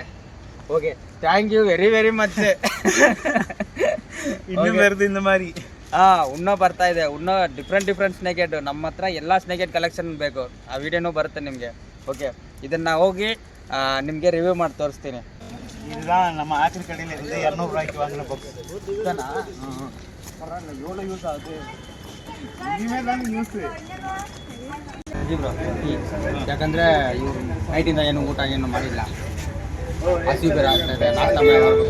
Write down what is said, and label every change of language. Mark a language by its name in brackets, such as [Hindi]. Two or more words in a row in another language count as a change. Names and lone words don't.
[Kannada] ಓಕೆ, [English] thank you very much. [Kannada] ಇನ್ನೂ ಮಾರಿ ಇನ್ನೂ ಬರ್ತಾ ಇದೆ. [English] ಇನ್ನೂ different snake head. [Kannada] ನಮ್ಮ ಹತ್ರ ಎಲ್ಲ [English] snake head collection [Kannada] ಬೇಕು. ಆ ವಿಡಿಯೋನೂ ಬರುತ್ತೆ ನಿಮಗೆ. ಓಕೆ, ಇದನ್ನು ಹೋಗಿ ನಿಮಗೆ ರಿವ್ಯೂ ಮಾಡಿ ತೋರಿಸ್ತೀನಿ. [Tamil] இதுதான் நம்ம ஆக்ரி கடையில் இருந்து 200 ரூபாய்க்கு வாங்கின பாக்ஸ் தானா? பரவாயில்ல, எவ்வளோ யூஸ் ஆகுது, இனிமேல் தானே ಯೂಸ್. [Kannada] ಯಾಕಂದರೆ ಇವರು ನೈಟಿಂದ ಏನು ಊಟ ಏನು ಮಾಡಿಲ್ಲ, ಹಸಿವು ಬೇರೆ ಆಗ್ತಾಯಿದೆ, ನಾಷ್ಟ ಮಾಡಬೇಕು.